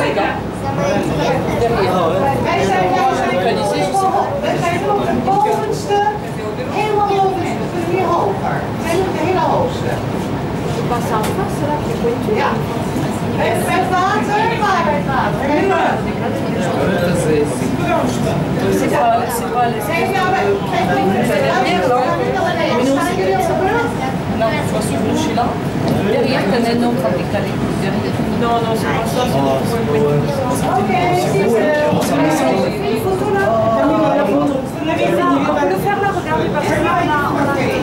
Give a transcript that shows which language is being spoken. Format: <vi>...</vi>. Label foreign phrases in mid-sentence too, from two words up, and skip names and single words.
<nl>Wij zijn op het bovenste, helemaal bovenste, hier hoger. Wij doen de hele hoogste. Ja. Bij het water, waar bij het water.</nl> <fr>Non, je vois ce plancher-là. Derrière, t'as un énorme décalé. Non, non, c'est pas ça. On peut le faire là, regardez, parce que là, on a...</fr>